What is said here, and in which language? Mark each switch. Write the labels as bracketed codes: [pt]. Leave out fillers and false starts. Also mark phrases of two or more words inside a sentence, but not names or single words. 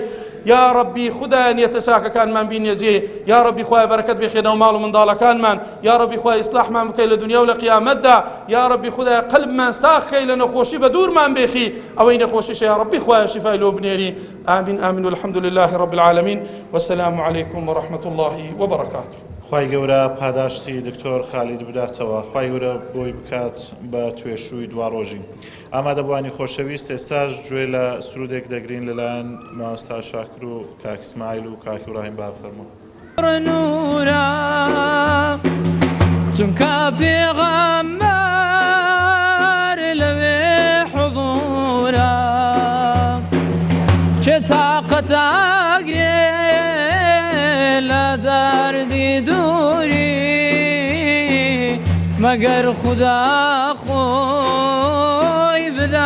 [ar] یا ربی [ckb] خدا نیەتە چاکەکانمان بینێجێ، [ar] یا ربی [ckb] خوای بەرەکەت بێخێنەوە ماڵ و منداڵەکانمان، [ar] یا ربی [ckb] خوای ئیسلاحمان بکەی لە دنیا و لە قیامەتدا، [ar] یا ربی [ckb] خدای قەلبمان ساخەی لە نەخۆشی بە دوورمان بێخی، ئەوەی نەخۆشیشە [ar] یا ربی [ckb] خوای شیفای لۆ بنێری. [ar] ئامین ئامین والحمد لله رب العالمین والسلام عليكم ورحمة الله وبركاته. [ckb] خوای گەورە پاداشتی دکتۆر خالید بداتەوە، خوای گەورە بۆی بکات بە توێشووی دوا ڕۆژی. ئامادەبوانی خۆشەویست ئێستاش گوێ لە سرودێک دەگرین لەلایەن مامۆستا شاکر و کاک ئیسماعیل و کاک ئیبراهیم با بفەرموون. نورا چونکە پێغەمبەر لەوێ حضورا چێ تاقەت ئەگرێ لە دەردی دووری مەگەر خوددا خۆی بدە